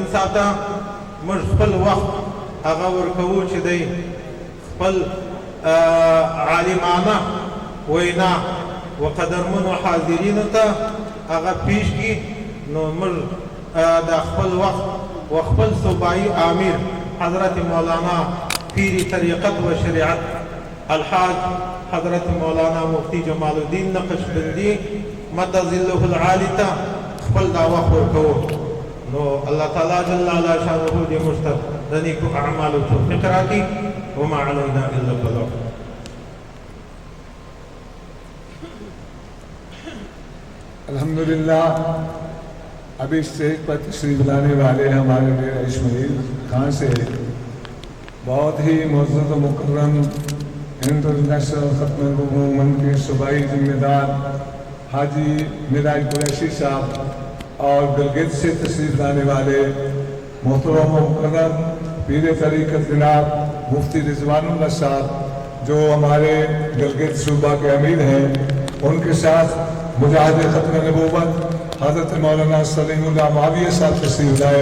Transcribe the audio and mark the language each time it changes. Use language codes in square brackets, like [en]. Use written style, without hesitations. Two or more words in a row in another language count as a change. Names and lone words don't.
[ps] صاحب ته موږ خپل وخت هغه ورکوو چې دی خپل عالمانه وینا وقدرمنو حاضرینو ته هغه پیش کړي نو موږ د خپل وخت وخپل صوبائی امیر حضرت مولانا پیر طریقت و شریعت الحاج حضرت مولانا مفتی جمال الدین نقشبندی مد ظله العالی ته خپل دا وخت ورکوو نو الله تعالی جل شانه دې موږ ته د نیکو اعمالو توفیق راکړي [ar] وما علینا الا البلاغ [ur] الحمدللہ ابھی اسٹیج پر تشریف لانے والے ہمارے ڈیرہ اسماعیل خان سے بہت ہی معزز و مکرم انٹرنیشنل ختم موومنٹ کے صوبائی ذمہ دار حاجی معراج قریشی صاحب اور گلگت سے تشریف لانے والے محترم مکرم پیر طریقت جناب مفتی رضوان اللہ صاحب جو ہمارے گلگت صوبہ کے امیر ہیں، ان کے ساتھ مجاہد ختم نبوت حضرت مولانا سلیم اللہ معاویہ صاحب تشریف لائے.